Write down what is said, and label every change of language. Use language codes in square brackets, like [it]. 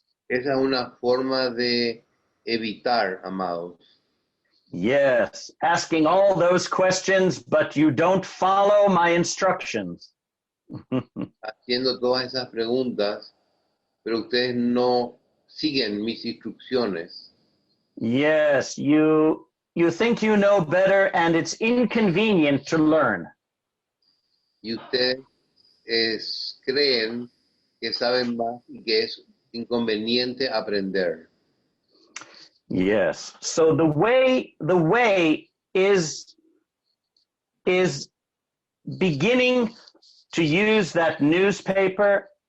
[es] Esa es una forma de evitar, amados. [en] Yes, asking all those questions, but you don't follow my instructions. [es] Haciendo todas esas preguntas, pero ustedes no siguen mis instrucciones. [en] Yes, you think you know better and it's inconvenient to learn. [es] Y ustedes creen que saben más y que es inconveniente aprender. Yes. [en] So the way is beginning to use that newspaper